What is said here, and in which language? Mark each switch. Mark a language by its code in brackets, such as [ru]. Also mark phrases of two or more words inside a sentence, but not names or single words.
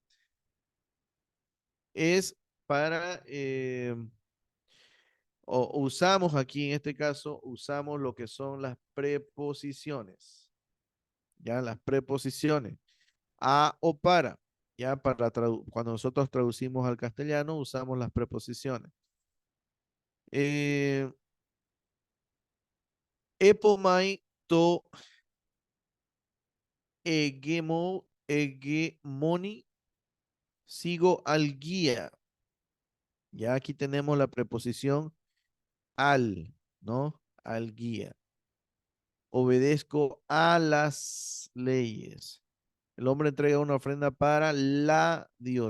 [es] es para, o usamos aquí en este caso, usamos lo que son las preposiciones, ya las preposiciones, a o para, ya cuando nosotros traducimos al castellano usamos las preposiciones. [el] ἕπομαι τῷ ἡγεμόνι [es] sigo al guía. Ya aquí tenemos la preposición al, ¿no? Al guía. Obedezco a las leyes. El hombre entrega una ofrenda para la diosa.